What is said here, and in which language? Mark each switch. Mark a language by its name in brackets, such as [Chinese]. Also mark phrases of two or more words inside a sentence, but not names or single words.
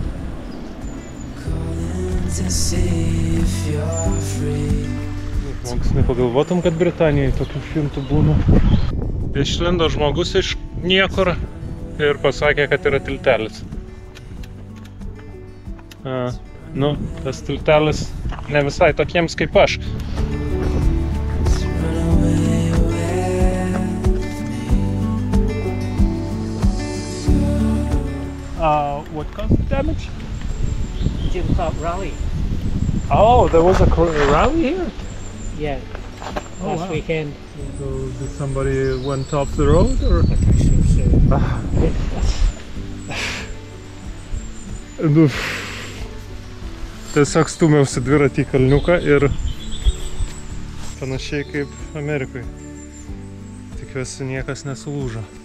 [Lithuanian] Žmogus nepagalvotum, kad Britanijai tokių šimtų būna. Išlindo žmogus iš niekur ir pasakė, kad yra tiltelis. Nu, tas tiltelis ne visai tokiems kaip aš. [English] What caused the damage? Jim Clark Rally. Oh, there was a rally here? Yeah, last weekend. So did somebody went off the road or? [Lithuanian] Tiesiog stūmiausi dviratį į kalniuką ir panašiai kaip Amerikoje. Tikiuosi, niekas nesulūžo.